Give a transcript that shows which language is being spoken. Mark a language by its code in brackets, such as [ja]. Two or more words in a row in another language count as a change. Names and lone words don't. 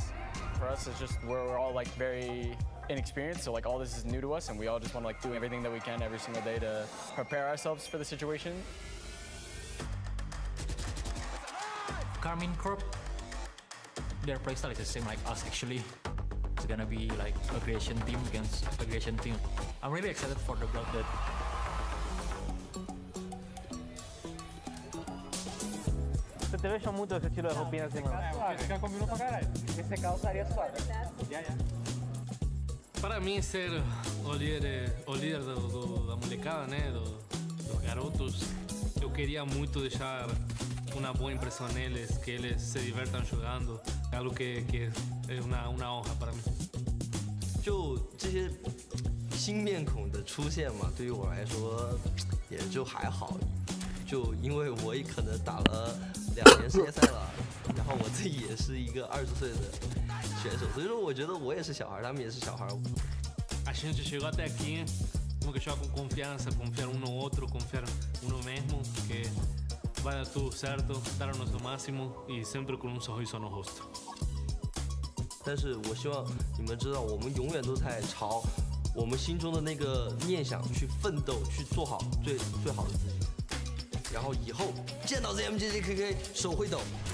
[en] For us, it's just we're all like very inexperienced, so like all this is new to us, and we all just want to like do everything that we can every single day to prepare ourselves for the situation. Carmine Corp, their playstyle is the same like us actually. It's gonna be like aggression team against aggression team. I'm really excited for the blood that [pt] Você te vejo muito esse estilo de roupinha assim, mano. Fica combinou pra caralho. Esse calçaria suave. Para mim, ser o líder da molecada, né? Dos garotos, eu queria muito deixar uma boa impressão neles, que eles se divertam jogando, algo que é uma honra para mim. [zh] 就这些新面孔的出现嘛，对于我来说也就还好，就因为我也可能打了2年世界赛了，然后我自己也是一个20岁的选手，所以说我觉得我也是小孩，他们也是小孩。 [pt] A gente chegou até aqui, temos que jogar com confiança, confiar um no outro, confiar uno mesmo, que vai dar tudo certo, dar o nosso máximo e sempre com um sorriso no rosto. [zh] 但是我希望你们知道，我们永远都在朝我们心中的那个念想去奋斗，去做好最好的自己。然后以后见到 ZMJJKK 手会抖。